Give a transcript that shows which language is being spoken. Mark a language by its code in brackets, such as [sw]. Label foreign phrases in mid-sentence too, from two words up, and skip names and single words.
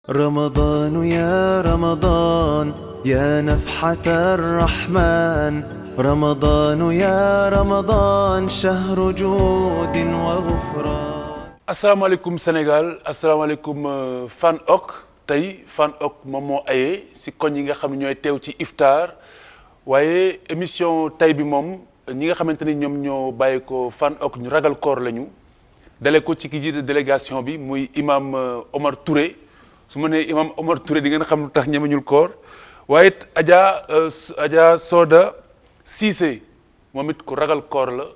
[ar] رمضان يا رمضان يا نفحة الرحمن رمضان يا رمضان شهر جود وغفران. [wo] asalaamaaleykum Sénégal asalaamaaleykum Fan Ok tey Fan Ok moom moo aye si koñ yi nga xam ne ñooy teew ci iftar waaye émission tey bi moom ñi nga xamante ni ñoom ñoo bàyyi ko Fan Ok ñu ragal koor lañu dale ko ci ki jiite délégation bi muy imam Omar Touré su ma nee imam Omar Touré di ngeen xam lu tax ñemeñul koor waaye it Adja Soda Cissé moom it ku ragal koor la.